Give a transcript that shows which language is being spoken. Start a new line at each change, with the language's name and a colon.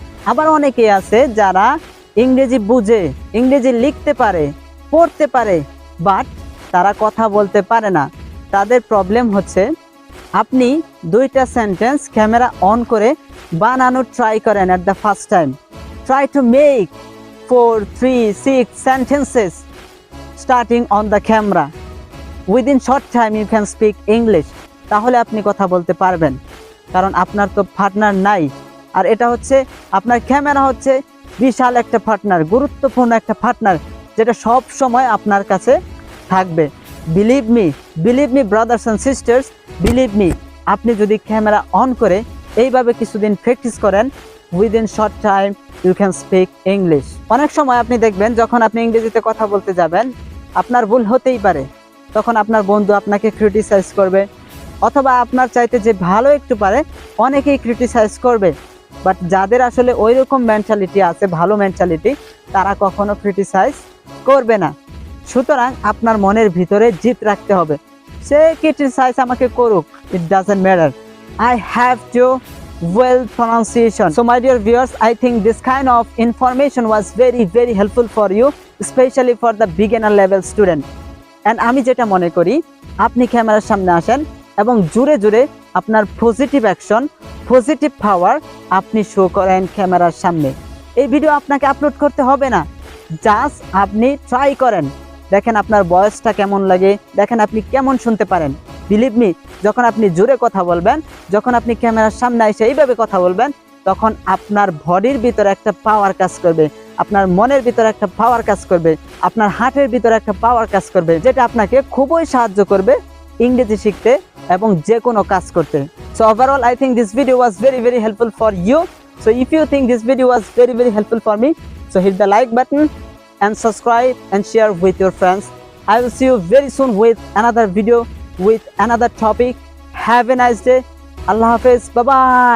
Bangla: আবার অনেকে আছে যারা ইংরেজি বুঝে, ইংরেজি লিখতে পারে, পড়তে পারে, বাট তারা কথা বলতে পারে না। তাদের প্রবলেম হচ্ছে, আপনি দুইটা সেন্টেন্স ক্যামেরা অন করে বানানোর ট্রাই করেন
English: At the first time. Try to make 4, 3, 6 sentences starting on the camera. Within short time you can speak English.
Bangla: তাহলে আপনি কথা বলতে পারবেন, কারণ আপনার তো পার্টনার নাই। আর এটা হচ্ছে আপনার ক্যামেরা হচ্ছে বিশাল একটা পার্টনার, গুরুত্বপূর্ণ একটা পার্টনার, যেটা সব সময় আপনার কাছে থাকবে।
English: Believe me brothers and sisters, believe me.
Bangla: আপনি যদি ক্যামেরা অন করে এইভাবে কিছুদিন প্র্যাকটিস করেন,
English: Within short time you can speak English.
Bangla: অনেক সময় আপনি দেখবেন যখন আপনি ইংরেজিতে কথা বলতে যাবেন আপনার ভুল হতেই পারে, তখন আপনার বন্ধু আপনাকে ক্রিটিসাইজ করবে, অথবা আপনার চাইতে যে ভালো একটু পারে অনেকেই ক্রিটিসাইজ করবে। বাট যাদের আসলে ওই রকম মেন্টালিটি আছে, ভালো মেন্টালিটি, তারা কখনো ক্রিটিসাইজ করবে না। সুতরাং আপনার মনের ভিতরে জিত রাখতে হবে। সে ক্রিটিসাইজ আমাকে করুক,
English: It doesn't matter, I have to well pronunciation. So my dear viewers, I think this kind of information was very helpful for you, especially for the beginner level student.
Bangla: And আমি যেটা মনে করি, আপনি ক্যামেরার সামনে আসেন এবং জোরে জোরে আপনার পজিটিভ অ্যাকশন, পজিটিভ পাওয়ার আপনি শো করেন ক্যামেরার সামনে। এই ভিডিও আপনাকে আপলোড করতে হবে না, জাস্ট আপনি ট্রাই করেন, দেখেন আপনার ভয়েসটা কেমন লাগে, দেখেন আপনি কেমন শুনতে পারেন। বিলিভ মি, যখন আপনি জোরে কথা বলবেন, যখন আপনি ক্যামেরার সামনে এসে এইভাবে কথা বলবেন, তখন আপনার বডির ভিতরে একটা পাওয়ার কাজ করবে, আপনার মনের ভিতরে একটা পাওয়ার কাজ করবে, আপনার হার্টের ভিতরে একটা পাওয়ার কাজ করবে, যেটা আপনাকে খুবই সাহায্য করবে ইংরেজি শিখতে এবং যে কোনো কাজ করতে।
English: So overall, I think this video was very helpful for you. So if you think this video was very helpful for me, so hit the like button and subscribe and share with your friends. I will see you very soon with another video with another topic. Have a nice day. Allah Hafiz. Bye bye.